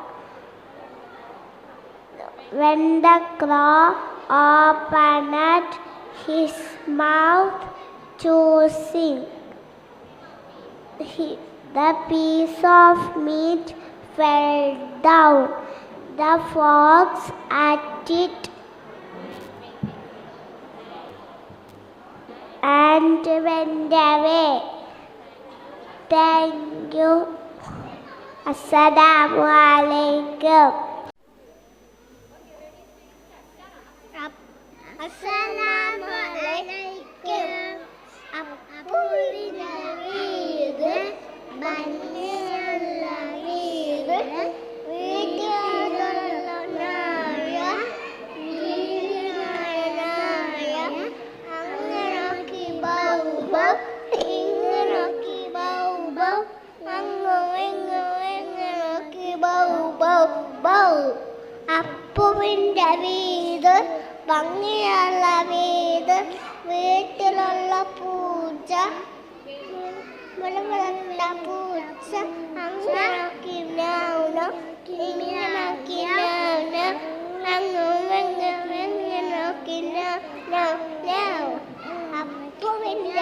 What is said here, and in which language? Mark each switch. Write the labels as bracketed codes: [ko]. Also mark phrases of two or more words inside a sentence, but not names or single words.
[en] When the crow opened his mouth to sing, the piece of meat fell down. The fox ate it and went away. Thank you. [ar] السلام عليكم. السلام عليكم. [ml] അപ്പുവിന്റെ വീട് ഭംഗിയുള്ള വീട് വീട്ടിലുള്ള നായ വീരനായ അങ്ങനെനോക്കി ബൗ ബൗ ഇങ്ങനെനോക്കി ബൗ ബൗ അങ്ങനെനോക്കി ബൗ ബൗ ബൗ അപ്പുവിന്റെ വീട് ഭംഗിയുള്ള വീട് വീട്ടിലുള്ള പൂച്ച മുളമുള്ള പൂച്ച അങ്ങനെ നോക്കി ഇങ്ങനെ നോക്കി അങ്ങനെ നോക്കി അപ്പുവിൻ്റെ